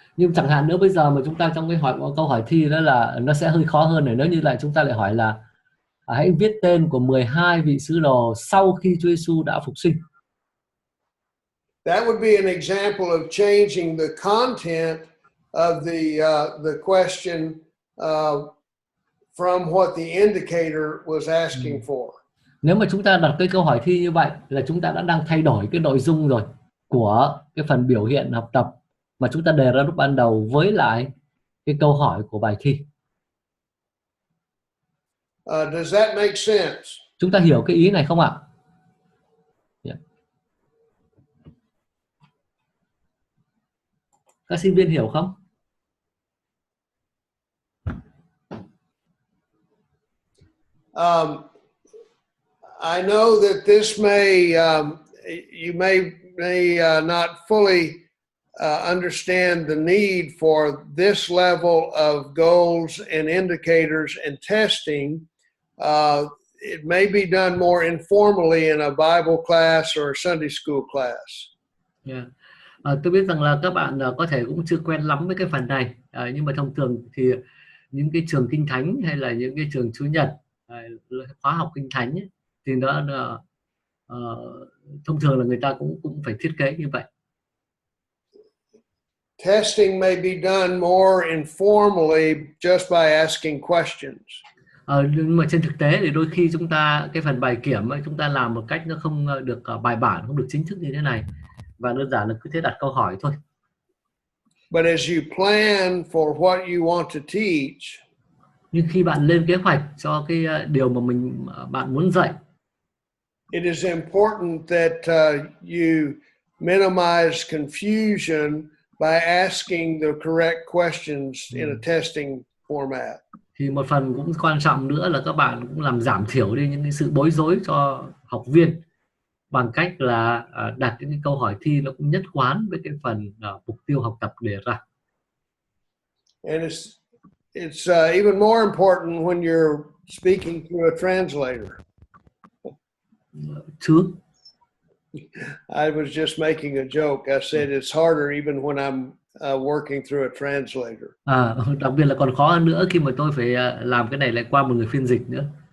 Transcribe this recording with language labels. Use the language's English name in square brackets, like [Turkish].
[Vietnamese] Nhưng chẳng hạn nữa bây giờ mà chúng ta trong cái câu hỏi thi đó là nó sẽ hơi khó hơn này, nếu như lại chúng ta lại hỏi là hãy viết tên của 12 vị sứ đồ sau khi Chúa Giêsu đã phục sinh. [English] That would be an example of changing the content of the question from what the indicator was asking for. [Vietnamese] Nếu mà chúng ta đặt cái câu hỏi thi như vậy là chúng ta đã đang thay đổi cái nội dung rồi của cái phần biểu hiện học tập mà chúng ta đề ra lúc ban đầu với lại cái câu hỏi của bài thi. [English] Does that make sense? [Vietnamese] Chúng ta hiểu cái ý này không ạ? [English] Yeah. [Vietnamese] Các sinh viên hiểu không? [English] I know that this may you may not fully understand the need for this level of goals and indicators and testing. It may be done more informally in a Bible class or a Sunday school class. Yeah. [Vietnamese] Tôi biết rằng là các bạn có thể cũng chưa quen lắm với cái phần này, nhưng mà thông thường thì những cái trường kinh thánh hay là những cái trường Chủ nhật, khóa học kinh thánh ấy, thì nó thông thường là người ta cũng phải thiết kế như vậy. [English] Testing may be done more informally just by asking questions. [Vietnamese] Nhưng mà trên thực tế thì đôi khi chúng ta cái phần bài kiểm ấy, chúng ta làm một cách nó không được bài bản, không được chính thức như thế này, và đơn giản là cứ thế đặt câu hỏi thôi. [English] But as you plan for what you want to teach, [Vietnamese] nhưng khi bạn lên kế hoạch cho cái điều mà bạn muốn dạy, [English] it is important that you minimize confusion by asking the correct questions in a testing format. [Vietnamese] Thì một phần cũng quan trọng nữa là các bạn cũng làm giảm thiểu đi những cái sự bối rối cho học viên bằng cách là đặt những cái câu hỏi thi nó cũng nhất quán với cái phần mục tiêu học tập đề ra. [English] And it's even more important when you're speaking through a translator. [Vietnamese] Chứ [English] I was just making a joke. I said it's harder even when I'm working through a translator. [Vietnamese] Đặc biệt là còn khó hơn nữa khi mà tôi phải làm cái này lại qua một người phiên dịch nữa.